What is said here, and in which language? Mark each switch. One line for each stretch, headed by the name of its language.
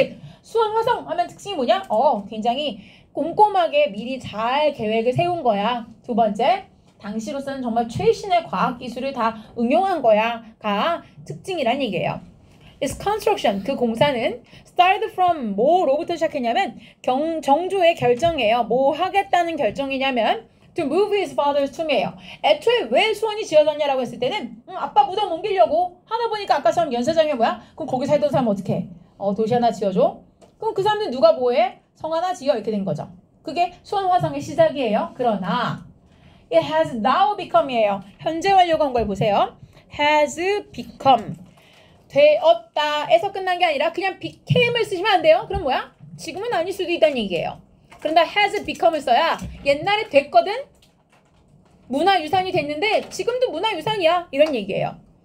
Korean: 즉, 수원 화성 하면 특징이 뭐냐? 굉장히 꼼꼼하게 미리 잘 계획을 세운 거야. 두 번째, 당시로서는 정말 최신의 과학기술을 다 응용한 거야가 특징이란 얘기예요.
English: Its construction,
Korean: 그 공사는
English: started from
Korean: 뭐로부터 시작했냐면 정조의 결정이에요. 뭐 하겠다는 결정이냐면
English: to move his father's tomb이에요.
Korean: 애초에 왜 수원이 지어졌냐라고 했을 때는 아빠 무덤 옮기려고 하다 보니까 아까처럼 연세장이 뭐야? 그럼 거기 살던 사람 어떻게? 도시 하나 지어줘? 그럼 그 사람들 누가 뭐해? 성 하나 지어 이렇게 된 거죠. 그게 수원 화성의 시작이에요. 그러나
English: it has now become이에요.
Korean: 현재 완료가 온 걸 보세요. has become 되었다에서 끝난 게 아니라 그냥 became을 쓰시면 안 돼요. 그럼 뭐야? 지금은 아닐 수도 있다는 얘기예요. 그런데 has become을 써야 옛날에 됐거든? 문화유산이 됐는데 지금도 문화유산이야. 이런 얘기예요.